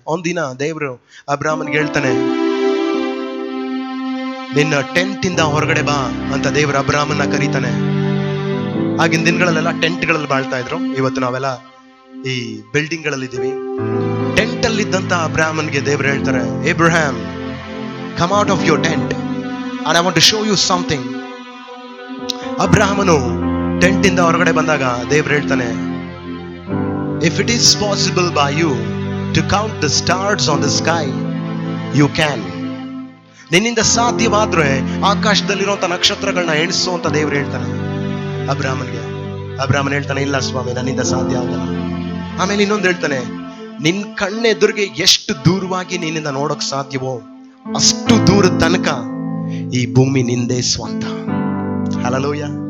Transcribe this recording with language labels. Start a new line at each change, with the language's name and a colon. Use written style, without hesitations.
Kannada: ಒಂದಿನ ದೇವರು ಅಬ್ರಾಮನ್ಗೆ ಹೇಳ್ತಾನೆ, ನಿನ್ನ ಟೆಂಟ್ ಇಂದ ಹೊರಗಡೆ ಬಾ ಅಂತ ದೇವರು ಅಬ್ರಾಮನ್ನ ಕರೀತಾನೆ. ಆಗಿನ ದಿನಗಳಲ್ಲೆಲ್ಲ ಟೆಂಟ್ಗಳಲ್ಲಿ ಬಾಳ್ತಾ ಇದ್ರು. ಇವತ್ತು ನಾವೆಲ್ಲ ಈ ಬಿಲ್ಡಿಂಗ್ ಗಳಲ್ಲಿದ್ದೀವಿ. ಟೆಂಟ್ ಅಲ್ಲಿ ಇದ್ದಂತ ಅಬ್ರಾಮನ್ಗೆ ದೇವರು ಹೇಳ್ತಾರೆ,
English: Abraham, come out of your tent and I want to show you something.
Kannada: ಅಬ್ರಾಮನು ಟೆಂಟ್ ಇಂದ ಹೊರಗಡೆ ಬಂದಾಗ ದೇವರು ಹೇಳ್ತಾನೆ,
English: if it is possible by you to count the stars on the sky, you can.
Kannada: ನಿನ್ನಿಂದ ಸಾಧ್ಯವಾದ್ರೆ ಆಕಾಶದಲ್ಲಿರುವಂತ ನಕ್ಷತ್ರಗಳನ್ನ ಎಣಿಸು ಅಂತ ದೇವರು ಹೇಳ್ತಾನೆ ಅಬ್ರಾಮನ್ಗೆ. ಅಬ್ರಾಮನ್ ಹೇಳ್ತಾನೆ, ಇಲ್ಲ ಸ್ವಾಮಿ, ನನ್ನಿಂದ ಸಾಧ್ಯ ಆಗಲ್ಲ. ಆಮೇಲೆ ಇನ್ನೊಂದು ಹೇಳ್ತಾನೆ, ನಿನ್ ಕಣ್ಣೆದುರಿಗೆ ಎಷ್ಟು ದೂರವಾಗಿ ನಿನ್ನಿಂದ ನೋಡಕ್ ಸಾಧ್ಯವೋ ಅಷ್ಟು ದೂರದ ತನಕ ಈ ಭೂಮಿ ನಿಂದೇ ಸ್ವಂತ. ಹಲ್ಲೆಲೂಯಾ.